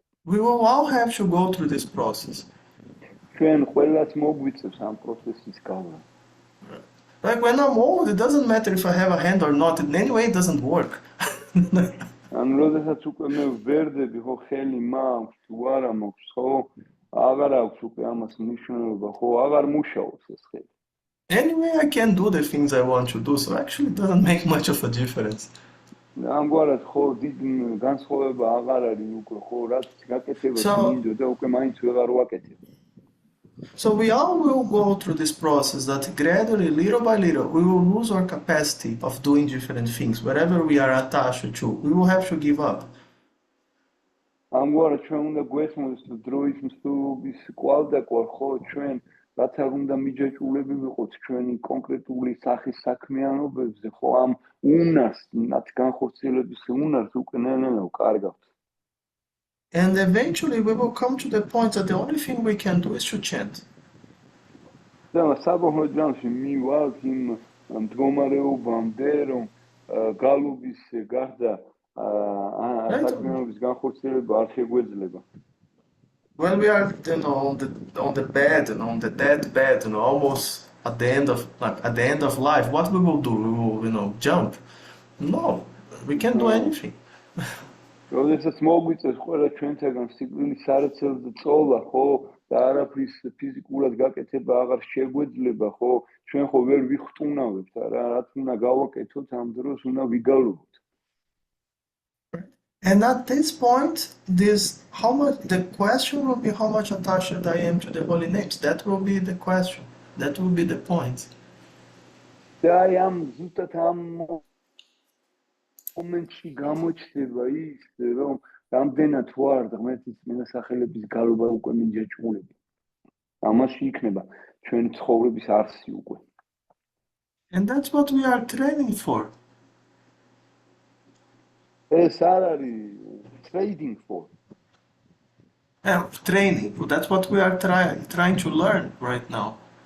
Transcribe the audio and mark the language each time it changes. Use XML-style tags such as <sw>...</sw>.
<en>We will all have to go through this process.</en> <ka>ჩვენ ყველას მოგვიწევს ამ პროცესის გავლა.</ka> <en>Like when I'm old, it doesn't matter if I have a hand or not. In any way, it doesn't work.</en> <ka>ანუ როდესაც უკვე მე ვერდები, ხო ხელი მაქვს თუ არა მაქვს, ხო აღარ აქვს უკვე ამას მნიშვნელობა, ხო აღარ მუშაობს ეს ხელი.</ka> <en>Anyway, I can do the things I want to do, so actually it doesn't make much of a difference.</en> <ka>ამგვარად ხო დიდ განსხვავება აღარ არის უკვე, ხო რაც გაკეთებას მინდო და უკვე მაინც ვეღარ ვაკეთებ.</ka> <en>So we all will go through this process that gradually, little by little, we will lose our capacity of doing different things. Wherever we are attached to, we will have to give up.</en> <ka>ამგვარად ჩვენ უნდა გვესმოს დროის მსვლელობის კვალდაკვალ, ხო ჩვენ რაც არ უნდა მიჯაჭვულები ვიყოთ ჩვენი კონკრეტული სახის საქმიანობებზე, ხო ამ უნარს, მათ განხორციელების უნარს უკვე ნელ-ნელა ვკარგავთ.</ka> <en>And eventually we will come to the point that the only thing we can do is to chant.</en> <ka>და საბოლოო ჯამში მივალთ იმ მდგომარეობამდე, რომ გალობის გარდა საქმიანობის განხორციელება არ შეგვეძლება.</ka> <en>When we are, on the bed, on the deathbed, almost at the end of life, what we will do? We will, jump? No, we can't do anything.</en> <ka>როდესაც მოგვიწევს ყველა ჩვენთაგან სიკვდილის სარეცელზე წოლა, ხო, და არაფრის ფიზიკურად გაკეთება აღარ შეგვეძლება, ხო, ჩვენ ხო ვერ ვიხტუნავებთ, რაც უნდა გავაკეთოთ ამ დროს, უნდა ვიგალობთ.</ka> <en>And at this point, the question will be how much attached I am to the holy names. That will be the question. That will be the point.</en> <ka>და აი ამ ზუსტად ამ მომენტში გამოჩნდება ის, რომ რამდენად ვარ ღმერთის წმინდა სახელების გალობა უკვე მიჯაჭვულები. ამაში იქნება ჩვენი ცხოვრების არსი უკვე.</ka> <en>And that's what we are training for.</en> <ka>ეს არ არის</ka> <en>trading for. Training. That's what we are trying to learn right now.</en>